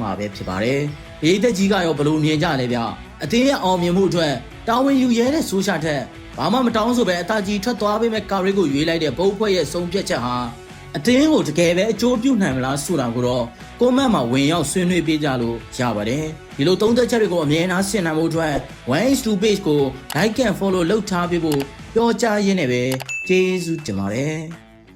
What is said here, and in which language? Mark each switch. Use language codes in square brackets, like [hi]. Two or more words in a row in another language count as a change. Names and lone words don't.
[my] မှာပဲဖြစ်ပါတယ်ဒီသက်ကြီးကရောဘလို့မြင်ကြလဲဗျအတင်းရဲ့အောင်မြင်မှုအတွက်တာဝန်ယူရဲတဲ့ဆိုရှာထက်ဘာမှမတောင်းဆိုပဲအသာကြီးထွက်သွားပေးမဲ့ကာရီကိုရွေးလိုက်တဲ့ဘုံဖွဲ့ရဲ့ဆုံးဖြတ်ချက်ဟာအတင်းကိုတကယ်ပဲအကျိုးပြုနိုင်မလားဆိုတာကိုတော့ကွန်မန့်မှာဝင်ရောက်ဆွေးနွေးပေးကြလို့ရပါတယ်ဒီလိုသုံးသက်ချက်တွေကိုအမြဲတမ်းဆင်နိုင်ဖို့အတွက် 1H2 page ကို [en] like and follow [my] လုပ်ထားပေးဖို့ပြောကြားရင်းနဲ့ပဲကျေးဇူးတင်ပါတယ်